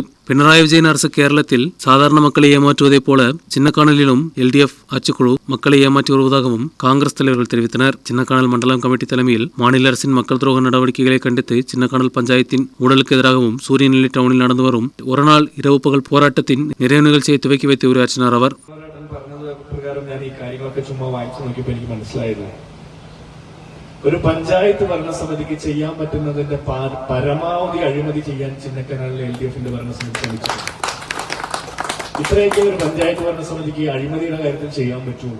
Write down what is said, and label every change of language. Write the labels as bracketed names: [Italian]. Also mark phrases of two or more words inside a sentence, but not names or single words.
[Tamil] பினராயி விஜயன் அரசு கேரளத்தில் சாதாரண மக்களை ஏமாற்றுவதைப் போல சின்னக்கானலிலும் எல்டிஎஃப் ஆட்சிக்குழு மக்களை ஏமாற்றி வருவதாகவும் காங்கிரஸ் தலைவர்கள் தெரிவித்தனர். சின்னக்கானல் மண்டலம் கமிட்டி தலைமையில் மாநில அரசின் மக்கள் துரோக நடவடிக்கைகளை கண்டித்து சின்னக்கானல் பஞ்சாயத்தின் ஊழலுக்கு எதிராகவும் சூரியநெல்லி டவுனில் நடந்து வரும் ஒருநாள் இரவு பகல் போராட்டத்தின் நிறைவு நிகழ்ச்சியை துவக்கி வைத்து உரையாற்றினார் அவர். [Malayalam] ഒരു പഞ്ചായത്ത് ഭരണസമിതിക്ക് ചെയ്യാൻ പറ്റുന്നതിന്റെ പരമാവധി അഴിമതി ചെയ്യാൻ ചിന്നക്കനാലിലെ എൽഡിഎഫിന്റെ ഭരണസമിതി ശ്രമിച്ചു. ഇത്രയൊക്കെ ഒരു പഞ്ചായത്ത് ഭരണസമിതിക്ക് അഴിമതിയുടെ കാര്യത്തിൽ ചെയ്യാൻ പറ്റുള്ളൂ.